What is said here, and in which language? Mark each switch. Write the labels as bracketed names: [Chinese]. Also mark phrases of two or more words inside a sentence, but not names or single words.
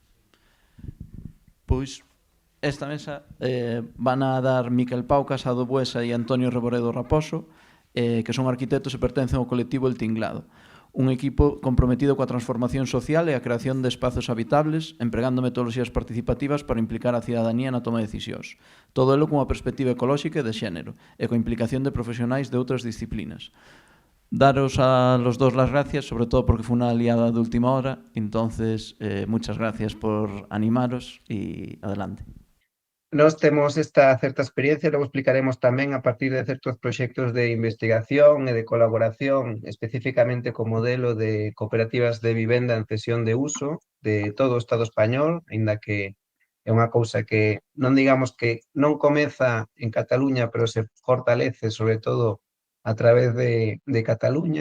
[Galician] Pois esta mesa van a dar Miquel Pau Casado Buesa e Antonio Reboredo Raposo, que son arquitectos e pertencen ao colectivo El Tinglado, un equipo comprometido coa transformación social e a creación de espazos habitables, empregando metodoloxías participativas para implicar a cidadanía na toma de decisións. Todo elo cunha perspectiva ecolóxica e de xénero, e coa implicación de profesionais de outras disciplinas. [Spanish] Daros a los dos las gracias, sobre todo porque fue una liada de última hora. Entonces, muchas gracias por animaros y adelante. [Galician] Nós temos esta certa experiencia, logo explicaremos tamén a partir de certos proxectos de investigación e de colaboración, especificamente co modelo de cooperativas de vivenda en cesión de uso de todo o Estado español, aínda que é unha cousa que non digamos que non comeza en Cataluña, pero se fortalece sobre todo a través de Cataluña.